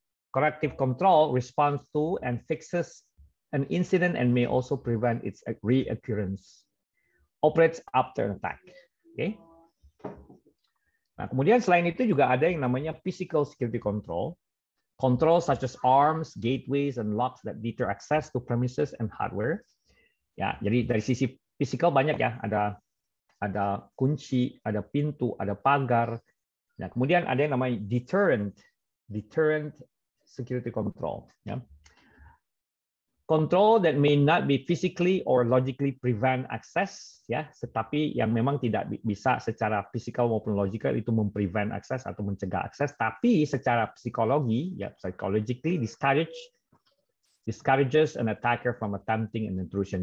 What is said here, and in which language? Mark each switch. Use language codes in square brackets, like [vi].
[en] Corrective control responds to and fixes an incident and may also prevent its reoccurrence. Operates after an attack. Okay. [id] Nah, kemudian selain itu juga ada yang namanya physical security control. [en] Control such as arms, gateways, and locks that deter access to premises and hardware. [id] Ya, jadi dari sisi physical banyak ya, ada kunci, ada pintu, ada pagar. Nah, kemudian ada yang namanya deterrent security control. Ya. [en] Control that may not be physically or logically prevent access, [id] ya, tetapi yang memang tidak bisa secara physical maupun logical itu memprevent akses atau mencegah akses, tapi secara psikologi, ya, [en] psychologically discourages an attacker from attempting an intrusion.